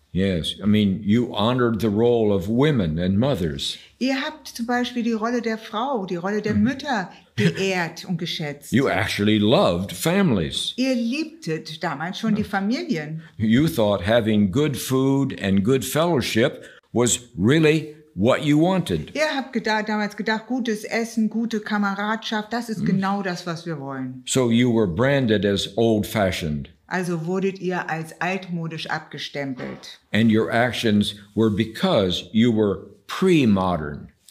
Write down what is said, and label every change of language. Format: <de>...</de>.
<en>Yes, I mean, you honored the role of women and mothers.</en> <de>Ihr habt zum Beispiel die Rolle der Frau, die Rolle der Mütter geehrt und geschätzt.</de> <en>You actually loved families.</en> <de>Ihr liebtet damals schon die Familien.</de> <en>You thought having good food and good fellowship was really what you wanted.</en> <de>Ihr habt damals gedacht, gutes Essen, gute Kameradschaft, das ist genau das, was wir wollen.</de> <en>So you were branded as old-fashioned.</en> <de>Also wurdet ihr als altmodisch abgestempelt.</de> <en>And your actions were because you were pre-modern.</en>